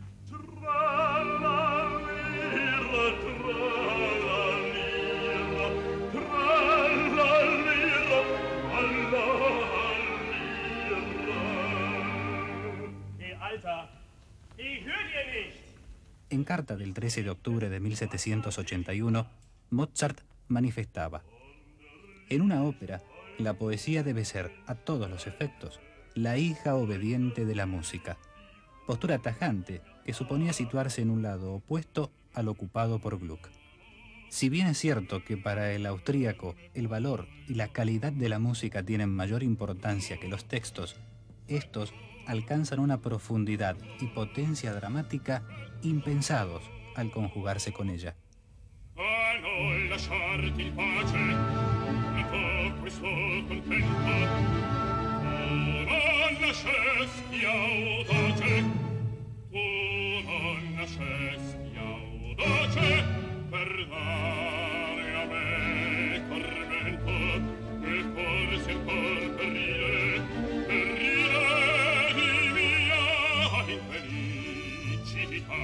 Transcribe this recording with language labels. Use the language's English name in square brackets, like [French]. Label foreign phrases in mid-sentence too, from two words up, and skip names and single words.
[German] Tralalira, tralalira, tralalira, Alter, ich hör dir nicht. [Spanish] En carta del 13 de octubre de 1781, Mozart manifestaba: en una ópera, la poesía debe ser, a todos los efectos, la hija obediente de la música. Postura tajante que suponía situarse en un lado opuesto al ocupado por Gluck. Si bien es cierto que para el austríaco el valor y la calidad de la música tienen mayor importancia que los textos, estos alcanzan una profundidad y potencia dramática impensados al conjugarse con ella. [Italian] A non lasciarti in pace, dopo questo contento, tu non nascesti audace, tu non nascesti audace, per dare a me tormento, e forse ancor per ridere di mia infelicità.